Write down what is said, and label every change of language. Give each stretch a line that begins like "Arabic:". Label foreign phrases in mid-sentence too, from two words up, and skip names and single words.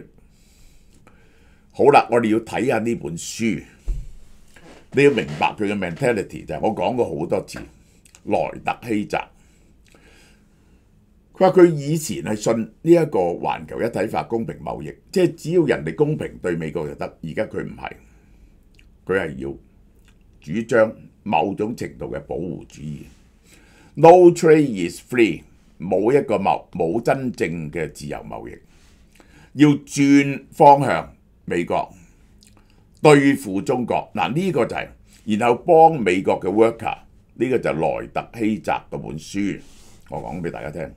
Cantonese: 好啦，我哋要睇下呢本書，你要明白佢嘅 mentality 就係我講過好多次，萊特希澤，佢話佢以前係信呢一個環球一體化公平貿易，即係只要人哋公平對美國就得，而家佢唔係，佢係要主張某種程度嘅保護主義。
English: No trade is free，
Cantonese: 冇真正嘅自由貿易，要轉方向。美國對付中國嗱，呢個就係然後幫美國嘅 worker， 呢個就萊特希澤嗰本書，我講俾大家聽。